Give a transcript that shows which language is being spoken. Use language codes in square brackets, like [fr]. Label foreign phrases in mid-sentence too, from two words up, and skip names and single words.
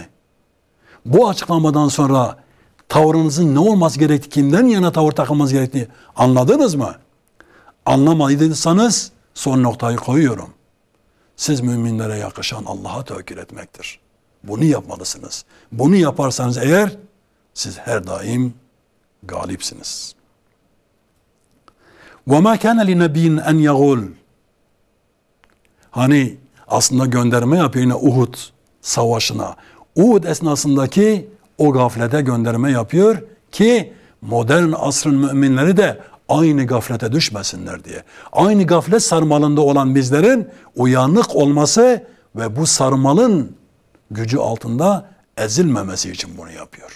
[tr] Bu açıklamadan sonra tavrınızın ne olması gerektiği, kimden yana tavır takılması gerektiğini anladınız mı? Anlamadıysanız son noktayı koyuyorum. Siz müminlere yakışan Allah'a tevekkül etmektir. Bunu yapmalısınız. Bunu yaparsanız eğer, siz her daim galipsiniz. [ar] وَمَا كَانَ لِنَب۪ينَ اَنْ يَغُولُ. [tr] Hani aslında gönderme yapıyor yine Uhud savaşına. Uhud esnasındaki o gaflete gönderme yapıyor ki modern asrın müminleri de aynı gaflete düşmesinler diye. Aynı gaflet sarmalında olan bizlerin uyanık olması ve bu sarmalın gücü altında ezilmemesi için bunu yapıyor.